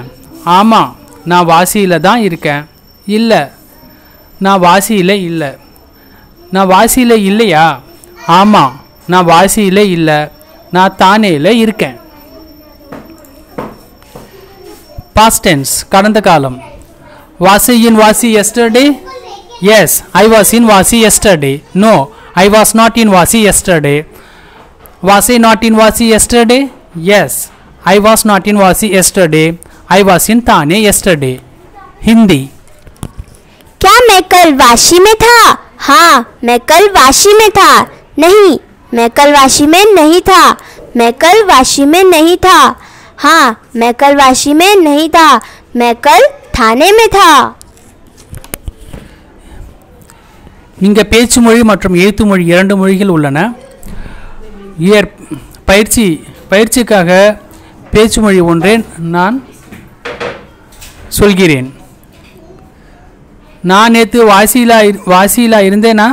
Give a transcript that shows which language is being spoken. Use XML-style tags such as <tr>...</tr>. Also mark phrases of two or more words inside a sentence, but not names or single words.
<ta>ஆமாம், நான் வாசியில் தான் இருக்கேன். இல்லை, நான் வாசியில் இல்லை. நான் வாசியில் இல்லையா? ஆமாம், நான் வாசியில் இல்லை. நான் தானேயில் இருக்கேன்.</ta> <en>Past tense</en> <ta>கடந்த காலம்.</ta> <en>Was I in Vasi yesterday? Yes, I was in Vasi yesterday. No, I was not in Vasi yesterday. Was I not in Vasi yesterday? Yes, I was not in Vasi yesterday. I was in Thane yesterday. Hindi,</en> <hi>क्या मैं कल वाशी में था? हाँ, मैं कल वाशी में था. नहीं, मैं कल वाशी में नहीं था. मैं कल वाशी में नहीं था. हाँ, मैं कल वाशी में नहीं था. मैं कल थाने में था.</hi> <ta>இங்கே பேச்சு மொழி மற்றும் எழுத்து மொழி இரண்டு மொழிகள் உள்ளன. பயிற்சிக்காக பேச்சு மொழி ஒன்றே நான் சொல்கிறேன். நான் நேற்று வாசியில் இருந்தேனா?</ta>